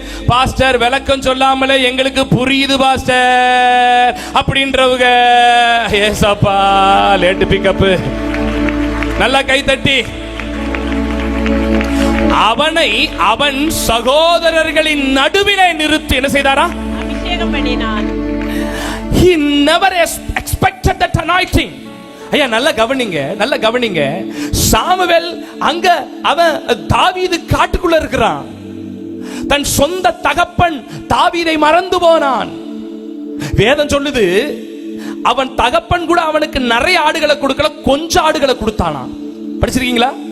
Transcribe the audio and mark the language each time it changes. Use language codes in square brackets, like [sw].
[ta] Pastor விளக்கம் சொல்லாமலே எங்களுக்கு புரியுது பாஸ்டர் அப்படின்றவங்க, ஏசப்பா லேட் பிக்கப், நல்லா கை தட்டி. அவனை அவன் சகோதரர்களின் நடுவிலே நிறுத்தி என்ன செய்தாரா? அபிஷேகம் பண்ணினான். [en] He never expected that anointing. [ta] ஐயா நல்லா கவனிங்க, நல்லா கவனிங்க. சாமுவேல் அங்க அவன் தாவீது காட்டுக்குள்ள இருக்கிறான். தன் சொந்த தகப்பன் தாவீதை மறந்து போனான். வேதம் சொல்லுது, அவன் தகப்பன் கூட அவனுக்கு நிறைய ஆடுகளை கொடுக்கல, கொஞ்சம் ஆடுகளை கொடுத்தானா. படிச்சிருக்கீங்களா?